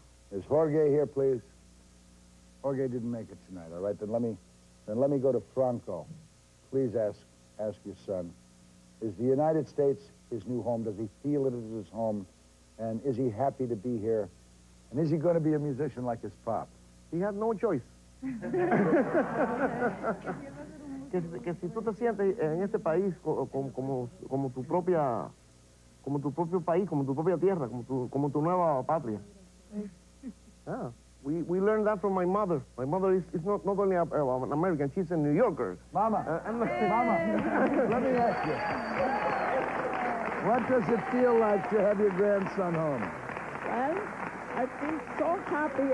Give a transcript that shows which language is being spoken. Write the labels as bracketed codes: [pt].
[en] Is Jorge here, please? Jorge didn't make it tonight, all right? Then let me go to Franco. Please ask your son, is the United States his new home? Does he feel it as his home? And is he happy to be here? And is he going to be a musician like his pop? He had no choice. [es] que si tú te sientes en este país como tu propio país, como tu propia tierra, como tu nueva patria. [en] Yeah. We learned that from my mother. My mother is not only an American, she's a New Yorker. Mama, Mama, let me ask you. What does it feel like to have your grandson home? Well, I feel so happy.